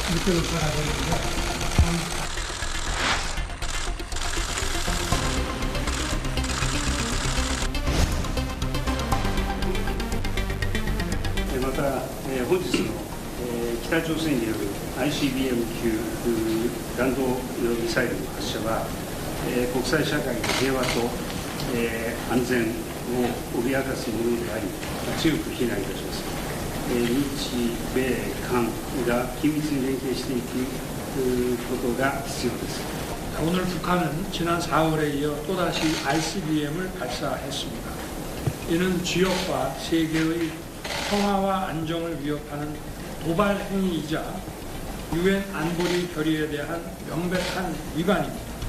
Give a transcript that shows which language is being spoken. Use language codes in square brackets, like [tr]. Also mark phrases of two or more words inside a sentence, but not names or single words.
[ja] また、本日の、北朝鮮による ICBM 級弾道ミサイルの発射は、国際社会の平和と、安全を脅かすものであり、強く非難いたします。日米韓が緊密に連携していくことが必要です。 [ko] 오늘 북한은 지난 4월에 이어 또다시 ICBM을 발사했습니다. 이는 지역과 세계의 평화와 안정을 위협하는 도발 행위이자 유엔 안보리 결의에 대한 명백한 위반입니다.